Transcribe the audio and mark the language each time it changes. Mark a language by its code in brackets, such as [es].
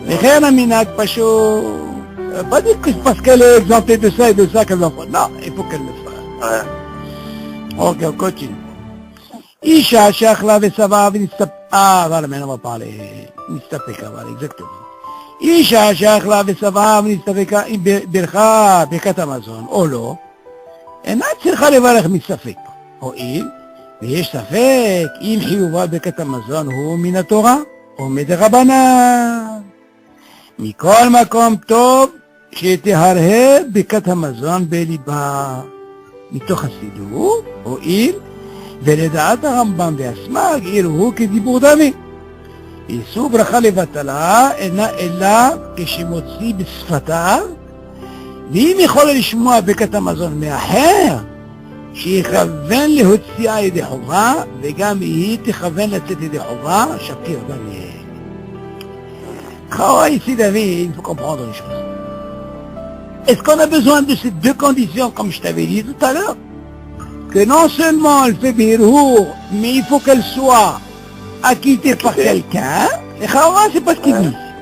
[fr] Mais rien à minag, Pachot. Pas dire que c'est parce qu'elle est exemptée de ça et de ça qu'elle l'en fait. Non, il faut qu'elle le fasse. Ok, on continue. Isha Shachla Vesava Vinistap. Ah, voilà, maintenant on va parler. Nistapeka, voilà, exactement. [he] אישה שאכלה ושבעה ונסתפקה עם ברכה ברכת המזון או לא, אינה צריכה לברך מספק. הואיל ויש ספק אם חיובה ברכת המזון הוא מן התורה או מדרבנן. מכל מקום טוב שתהרהר ברכת המזון בליבה. מתוך הסידור, הואיל ולדעת הרמב"ם והסמ"ג יראו כדיבור דמי. איסור ברכה לבטלה אינה אלא כשמוציא בשפתיו, ואם יכול לשמוע ברכת המזון מאחר, שיכוון להוציאה ידי חובה, וגם היא תכוון לצאת ידי חובה, שפיר דניאל. [fr] Ici, David, il faut comprendre les choses. Est-ce qu'on a besoin de ces deux conditions, comme je t'avais dit tout à l'heure? Que non seulement elle fait Birhour, mais il faut qu'elle soit acquitté par quelqu'un, et Chara, c'est pas ce qu'il dit.